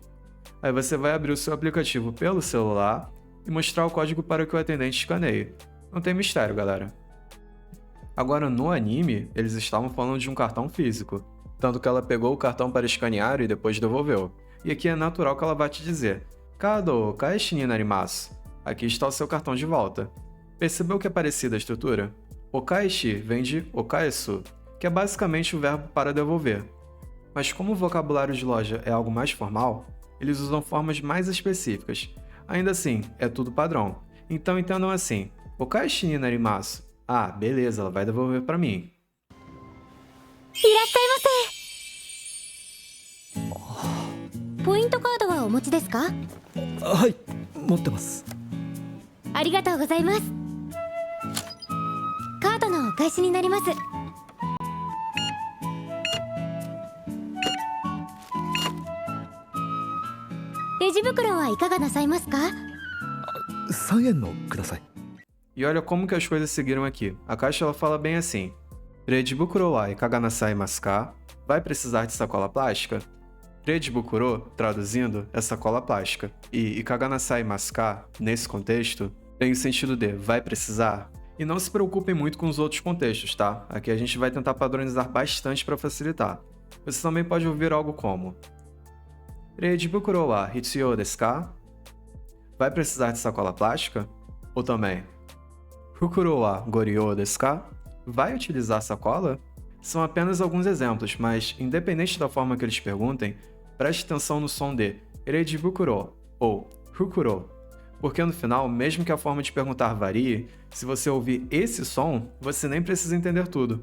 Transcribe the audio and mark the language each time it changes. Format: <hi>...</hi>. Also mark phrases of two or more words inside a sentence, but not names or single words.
<pt>Aí você vai abrir o seu aplicativo pelo celular e mostrar o código para que o atendente escaneie. Não tem mistério, galera. Agora, no anime, eles estavam falando de um cartão físico, tanto que ela pegou o cartão para escanear e depois devolveu. E aqui é natural que ela vá te dizer</pt> <ja>カード返しになります.</ja> <pt>Aqui está o seu cartão de volta. Percebeu que é parecida a estrutura? Okaishi vem de okaesu, que é basicamente o verbo para devolver. Mas como o vocabulário de loja é algo mais formal, eles usam formas mais específicas. Ainda assim, é tudo padrão. Então entendam assim:</pt> <ja>お返しになります.</ja> <pt>Ah, beleza, ela vai devolver para mim.</pt> <ja>いらっしゃいませ。ポイントカードはお持ちですか？はい、持ってます。ありがとうございます。カードのお返しになります。レジ袋はいかがなさいますか 3円のください。</ja> <pt>E olha como que as coisas seguiram aqui. A caixa ela fala bem assim:</pt> <ja>レジ袋はいかがなさいますか?</ja> <pt>Vai precisar de sacola plástica? Redibukuro, traduzindo, é sacola plástica.</pt> <ja>E いかがなさいますか,</ja> <pt>nesse contexto, tem o sentido de vai precisar. E não se preocupem muito com os outros contextos, tá? Aqui a gente vai tentar padronizar bastante para facilitar. Você também pode ouvir algo como:</pt> <ja>レジ袋は必要ですか?</ja> <pt>Vai precisar de sacola plástica? Ou também:</pt> <ja>袋はご利用ですか?</ja> <pt>Vai utilizar sacola? São apenas alguns exemplos, mas independente da forma que eles perguntem, preste atenção no som de Reijibukuro ou Fukuro. Porque no final, mesmo que a forma de perguntar varie, se você ouvir esse som, você nem precisa entender tudo.</pt>